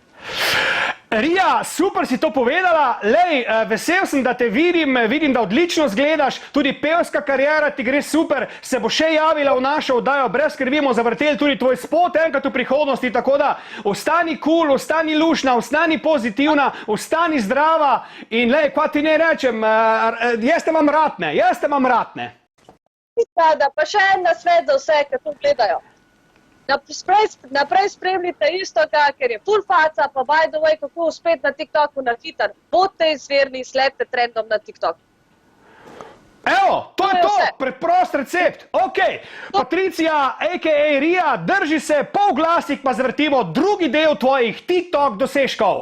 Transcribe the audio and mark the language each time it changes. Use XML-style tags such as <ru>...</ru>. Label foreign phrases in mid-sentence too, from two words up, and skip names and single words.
<sl>Rija, super si to povedala. Lej, vesel sem, da te vidim, da odlično zgledaš, tudi pevska kariera ti gre super, se bo še javila v našo oddajo, brez skrbi bomo zavrteli tudi tvoj spot enkrat v prihodnosti, tako da ostani cool, ostani lušna, ostani pozitivna, ostani zdrava in lej, kaj ti ne rečem, jaz te imam ratne. Pa še en nasvet za vse, ki to gledajo. Naprej spremljite istoga, ker je full faca, pa</sl> <en>by the way,</en> <sl>kako uspeti na TikToku na hiter. Bodite izvirni, sledite trendom na TikToku. Evo, to je to, preprost recept. Ok, Patricija, a.k.a. Rija, drži se, po glasih pa zvrtimo drugi del tvojih TikTok dosežkov.</sl>